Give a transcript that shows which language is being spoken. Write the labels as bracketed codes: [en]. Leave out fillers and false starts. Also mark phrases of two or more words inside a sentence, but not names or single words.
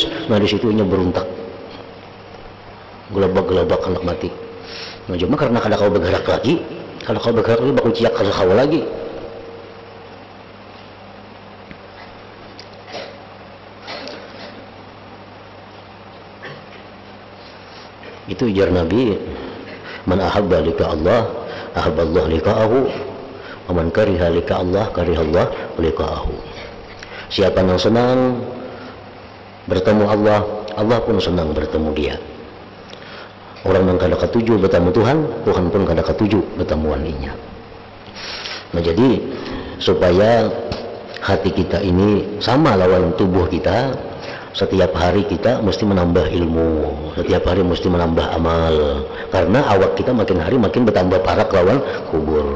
[bjn] Nah di situnya beruntak, gelabak-gelabak hendak mati. Nah cuma karena kada kau bergerak lagi, kalau kau bergerak lagi bakal ciak kada kau lagi. Itu ujar Nabi, [ar] من أحب لقاء الله أحب الله لقاءه، ومن كره لقاء الله كره الله لقاءه. [bjn] Siapa yang senang bertemu Allah, Allah pun senang bertemu dia. Orang yang kada ketuju bertemu Tuhan, Tuhan pun kada ketuju bertemuan inya. Nah jadi supaya hati kita ini sama lawan tubuh kita, setiap hari kita mesti menambah ilmu, setiap hari mesti menambah amal, karena awak kita makin hari makin bertambah parak lawan kubur.